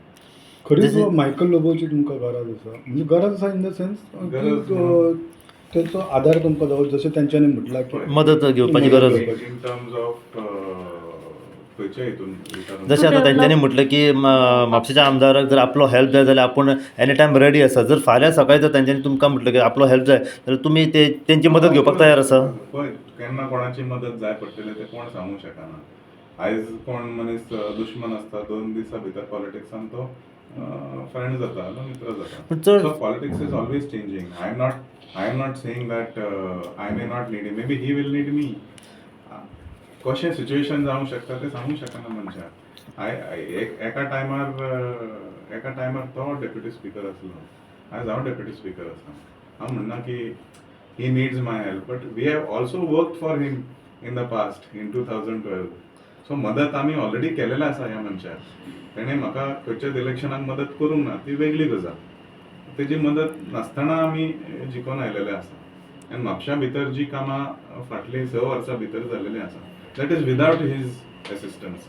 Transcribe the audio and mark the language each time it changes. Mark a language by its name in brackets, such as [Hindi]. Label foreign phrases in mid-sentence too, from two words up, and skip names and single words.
[Konkani] खरीच मायकल लोबोची तुमकां गरज आसा? म्हणजे गरज आसा [English] in the sense [Konkani] तेचो आदार तुमकां जावं, जशें तेंच्यांनी म्हटलां की मदत घेवपाची गरज. [English] In terms of [Konkani] खंयच्या हितून जशें आतां तेंच्यांनी म्हटलें की म्हापशेच्या आमदाराक जर आपलो हेल्प जाय जाल्यार आपूण [English] any time ready [Konkani] आसा. जर फाल्यां सकाळीं जर तेंच्यांनी तुमकां म्हटलें की आपलो हेल्प जाय जाल्यार तुमी तेंची मदत घेवपाक तयार आसा? पळय, केन्ना कोणाची मदत जाय पडटली तें कोण सांगूंक शकना. आयज कोण मनीस दुश्मन आसता, 2 दिसां भितर पॉलिटिक्सान तो फ्रेंड जाता, मित्र जाता. [English] So politics is always changing. I am not saying that I may not need him. Maybe he will need me. [Konkani] कशें सिच्युएशन जावंक शकता तें सांगूंक शकना मनशाक. एका टायमार तो [English] deputy speaker [Konkani] आसलो, आयज हांव [English] deputy speaker [Konkani] आसा. हांव म्हणना की [English] he needs my help, but we have also worked for him in the past in 2012. [Konkani] सो मदत आमी ऑलरेडी केलेलें आसा ह्या मनशाक. तेणें म्हाका खंयच्याच इलेक्शनाक मदत करूंक ना, ती वेगळी गजाल. तेजी मदत नासतना आमी जिखून आयलेले आसा. आनी म्हापशा भितर जी कामां फाटलीं 6 वर्सां भितर जालेलीं आसा, [English] that is without his assistance.